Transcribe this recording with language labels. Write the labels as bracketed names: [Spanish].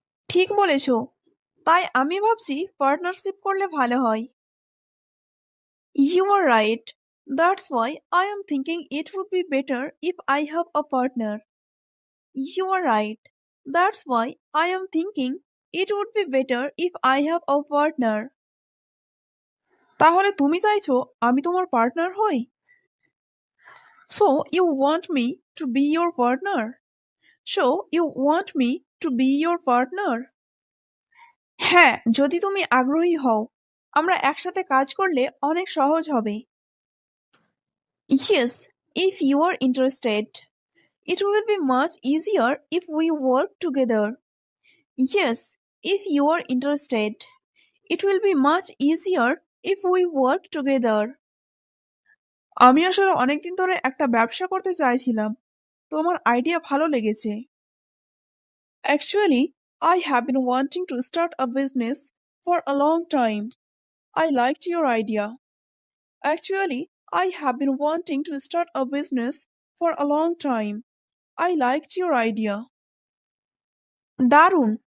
[Bangla] ঠিক বলেছো, তাই আমি ভাবছি পার্টনারশিপ করলে ভালো হয়। [English] You are right. That's why I am thinking it would be better if I have a partner. You are right. That's why I am thinking it would be better if I have a partner. [Bangla] তাহলে তুমি চাইছো আমি তোমার partner হই? [English] So you want me to be your partner? So you want me to be your partner? [Bangla] হ্যাঁ, যদি তুমি আগ্রহী হও, আমরা একসাথে কাজ করলে অনেক সহজ হবে। [English] Yes, if you are interested, it will be much easier if we work together. Yes, if you are interested, it will be much easier if we work together. [Bangla] আমি আসলে অনেকদিন ধরে একটা ব্যবসা করতে চাইছিলাম, তোমার আইডিয়া ভালো লেগেছে। [English] Actually, I have been wanting to start a business for a long time. I liked your idea. Actually, I have been wanting to start a business for a long time. I liked your idea. [Bangla] দারুণ!